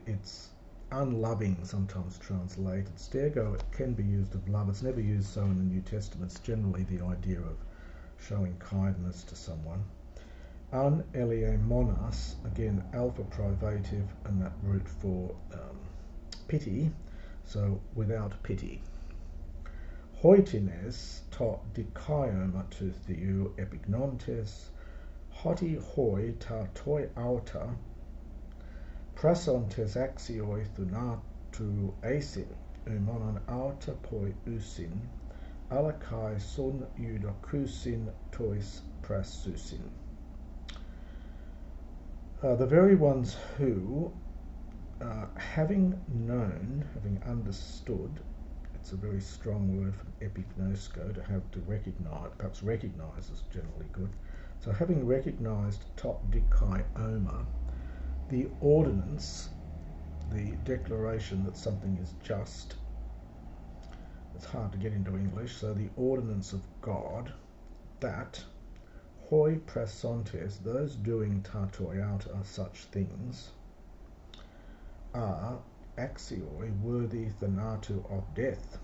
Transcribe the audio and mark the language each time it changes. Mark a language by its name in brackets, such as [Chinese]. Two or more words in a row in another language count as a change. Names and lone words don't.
[English] It's unloving, sometimes translated. Stergo can be used of love. It's never used so in the New Testament. It's generally the idea of showing kindness to someone. An eleimonas, again alpha privative, and that root for pity, so without pity. [Greek] Οἵτινες τὸ δικαίωμα τοῦ θεοῦ ἐπιγνόντες, ὅτι οἱ τὰ τοιαῦτα πράσσοντες ἄξιοι θανάτου εἰσίν, οὐ μόνον αὐτὰ ποιοῦσιν, ἀλλὰ καὶ συνευδοκοῦσιν τοῖς πράσσουσιν. [English] The very ones who, having known, having understood, it's a very strong word from epignosko, to have to recognise, perhaps recognise is generally good. So having recognised [Greek] τὸ δικαίωμα, [English] the ordinance, the declaration that something is just, it's hard to get into English, so the ordinance of God, that [Greek] οἱ πράσσοντες, [English] those doing tatoiauta such things, are axioi, worthy thanatu of death.